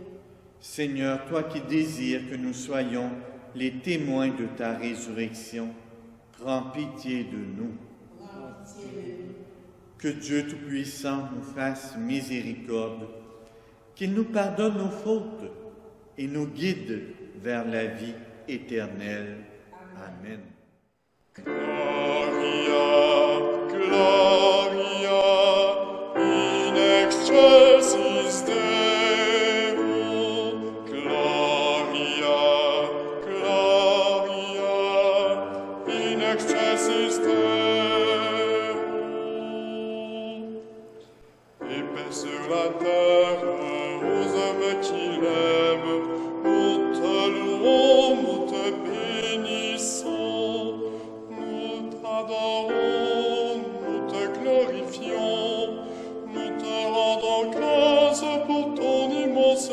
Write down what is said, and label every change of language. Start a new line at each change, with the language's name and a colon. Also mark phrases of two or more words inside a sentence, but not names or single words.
French: Seigneur, toi qui désires que nous soyons les témoins de ta résurrection, prends pitié de nous. Prends pitié de nous. Que Dieu Tout-Puissant nous fasse miséricorde, qu'il nous pardonne nos fautes et nous guide vers la vie éternelle. Amen.
Latin: Gloria, Gloria, in excelsis Deo. Gloria, Gloria, in excelsis Deo.
French: Et paix sur la terre aux hommes qui l'aiment. Nous te louons, nous te bénissons, nous t'adorons, nous te glorifions, nous te rendons grâce pour ton immense